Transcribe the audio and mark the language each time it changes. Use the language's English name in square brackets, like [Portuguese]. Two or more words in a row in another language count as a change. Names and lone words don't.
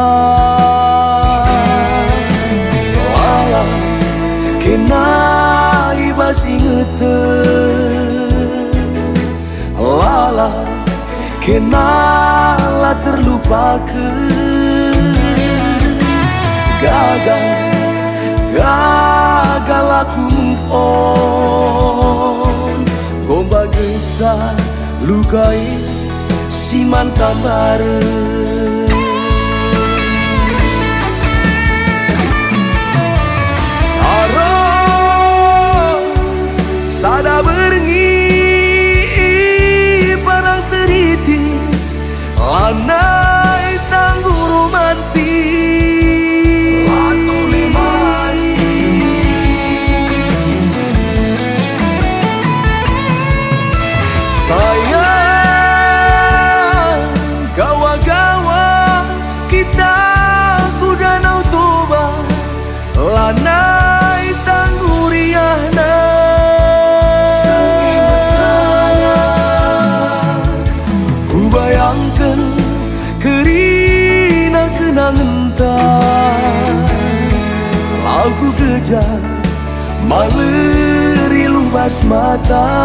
[Batak Karo] layang kena ibas ingeten lala kenala terlupakan gagal aku [English] move on [Batak Karo] gomba gesah lukai si mantan bareng karo sada berngi lanai tangguh romantis lagu lemai sayang gawa-gawa kita ku danau toba lanai tangguh riahna bayangkan kerina kenangan tak aku kejar maleri lubas mata.